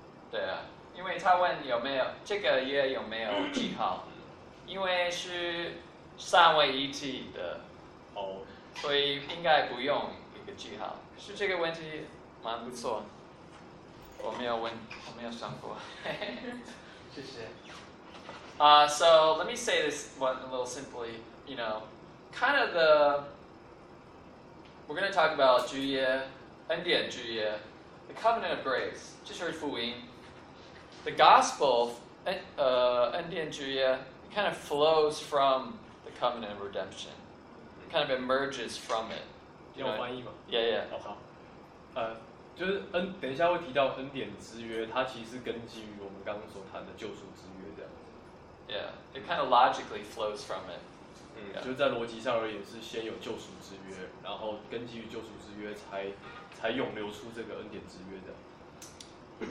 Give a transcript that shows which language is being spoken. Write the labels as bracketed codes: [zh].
[zh] 对啊，因为他问有没有这个约有没有记号，因为是三位一体的，所以应该不用一个记号。可是这个问题蛮不错，我没有问，我没有想过。谢谢。 [en] So let me say this one a little simply. You know, kind of the We're going to talk about 旧约 and the 旧约 the covenant of grace, 就是福音 the gospel, and the 旧约 it kind of flows from the covenant of redemption. It kind of emerges from it. [zh] 要我翻译吗？ [en] Yeah, yeah. [zh] 好。就是等一下会提到恩典之约，它其实根基于我们刚刚所谈的救赎之约这样子。 [en] Yeah, it kind of logically flows from it. 嗯， yeah. [zh] 就在逻辑上而言，是先有救赎之约，然后根基于救赎之约才涌流出这个恩典之约这样